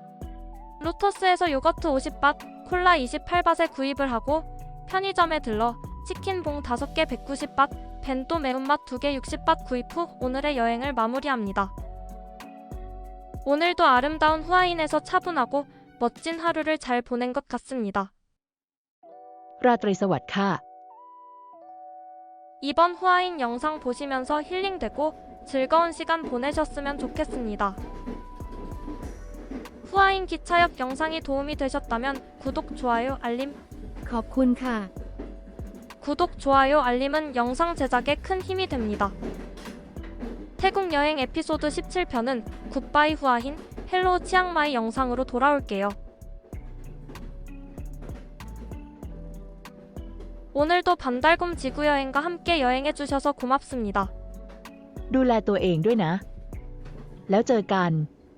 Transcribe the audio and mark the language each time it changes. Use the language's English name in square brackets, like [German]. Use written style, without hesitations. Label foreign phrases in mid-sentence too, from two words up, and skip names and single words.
[Korean] 로터스에서 요거트 50밭, 콜라 28밭에 구입을 하고 편의점에 들러 치킨봉 5개 190밭, 벤또 매운맛 2개 60밭 구입 후 오늘의 여행을 마무리합니다. 오늘도 아름다운 후아인에서 차분하고 멋진 하루를 잘 보낸 것 같습니다. [Thai] ราตรีสวัสดิ์ค่ะ [Korean] 이번 후아인 영상 보시면서 힐링되고 즐거운 시간 보내셨으면 좋겠습니다. 후아인 기차역 영상이 도움이 되셨다면 구독, 좋아요, 알림 [Thai] ขอบคุณค่ะ [Korean] 구독, 좋아요, 알림은 영상 제작에 큰 힘이 됩니다. 태국 여행 에피소드 17편은 굿바이 후아인, 헬로우 치앙마이 영상으로 돌아올게요. 오늘도 반달곰 지구여행과 함께 여행해주셔서 고맙습니다. [Thai] ดูแลตัวเองด้วยนะ แล้วเจอกัน